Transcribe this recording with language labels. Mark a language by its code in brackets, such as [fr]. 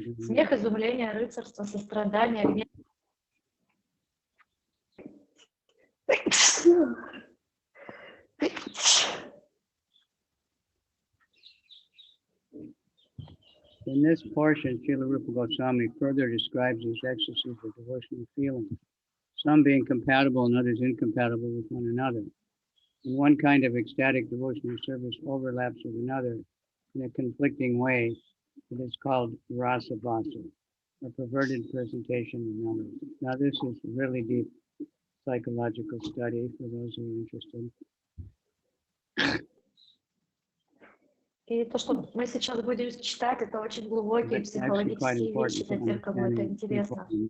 [ru] Смех, изумление, рыцарство, сострадание, гнев. [en] In this portion, Srila Rupa Goswami further describes these ecstasies of devotional feelings, some being compatible and others incompatible with one another. And one kind of ecstatic devotional service overlaps with another in a conflicting way. It is called rasa bhasa, a perverted presentation of melody. Now, this is really deep psychological study for those who are interested. [ru] И то, что мы сейчас будем читать, это очень глубокие психологические вещи для тех, кому это интересно.